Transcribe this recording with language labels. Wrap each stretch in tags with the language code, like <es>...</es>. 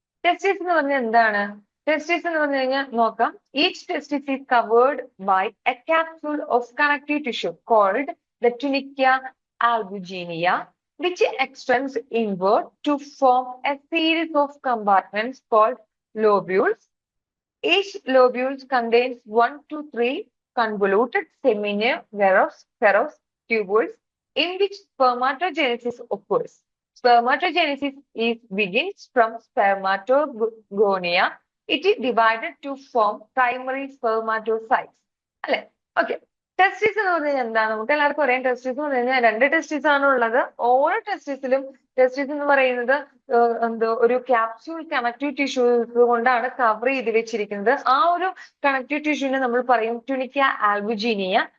<ml>ടെസ്റ്റിസ് എന്ന് പറഞ്ഞാൽ എന്താണ്, ടെസ്റ്റിസ് എന്ന് പറഞ്ഞു കഴിഞ്ഞാൽ നോക്കാം.</ml> <en>Each testis is covered by a capsule of connective tissue called the tunica albuginea, which extends inward to form a series of compartments called lobules. Each lobule contains 1 to 3 convoluted seminiferous tubules in which spermatogenesis occurs. Spermatogenesis begins from spermatogonia. It is divided to form primary spermatocytes.</en> <ml>അല്ലെ, okay. ടെസ്റ്റിസ് എന്ന് പറഞ്ഞാൽ എന്താണ്, നമുക്ക് എല്ലാവർക്കും അറിയാം. ടെസ്റ്റിസ് എന്ന് പറഞ്ഞാൽ 2 ടെസ്റ്റിസ് ആണ് ഉള്ളത്. ഓരോ ടെസ്റ്റിസിലും, ടെസ്റ്റിസ് എന്ന് പറയുന്നത് എന്തോ ഒരു ക്യാപ്സ്യൂൾ കണക്റ്റീവ് ടിഷ്യൂസ് കൊണ്ടാണ് കവർ ചെയ്ത് വെച്ചിരിക്കുന്നത്. ആ ഒരു കണക്റ്റീവ് ടിഷ്യൂവിനെ നമ്മൾ പറയും ട്യൂനിക്ക ആൽബുജിനിയ.</ml>